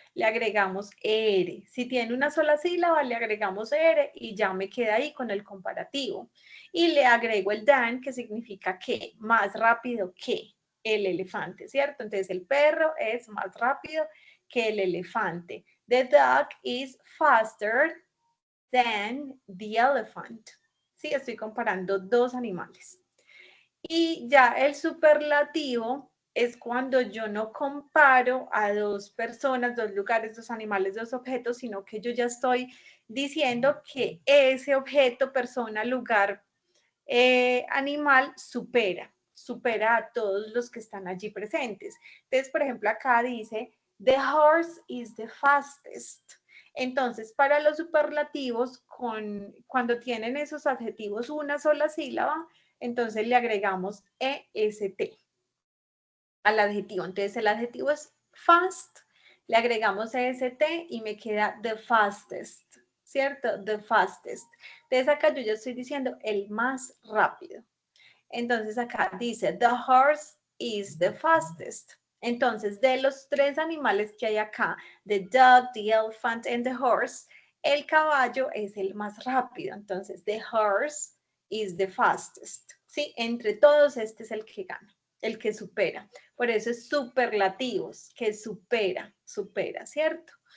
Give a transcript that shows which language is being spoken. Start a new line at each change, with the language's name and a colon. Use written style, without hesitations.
Spanish: Le agregamos ER. Si tiene una sola sílaba, le agregamos ER y ya me queda ahí con el comparativo. Y le agrego el than, que significa que, más rápido que el elefante, ¿cierto? Entonces el perro es más rápido que el elefante.
English: The dog is faster than the elephant.
Spanish: Sí, estoy comparando dos animales. Y ya el superlativo es cuando yo no comparo a dos personas, dos lugares, dos animales, dos objetos, sino que yo ya estoy diciendo que ese objeto, persona, lugar, animal supera a todos los que están allí presentes. Entonces, por ejemplo, acá dice,
English: the horse is the fastest.
Spanish: Entonces, para los superlativos, cuando tienen esos adjetivos una sola sílaba, entonces le agregamos EST al adjetivo. Entonces el adjetivo es fast, le agregamos EST y me queda
English: the fastest,
Spanish: ¿cierto?
English: The fastest.
Spanish: Entonces acá yo ya estoy diciendo el más rápido. Entonces acá dice,
English: the horse is the fastest.
Spanish: Entonces, de los tres animales que hay acá,
English: the dog, the elephant and the horse,
Spanish: el caballo es el más rápido.
English: Entonces, the horse is the fastest.
Spanish: ¿Sí? Entre todos, este es el que gana, el que supera. Por eso es superlativos, que supera, ¿cierto?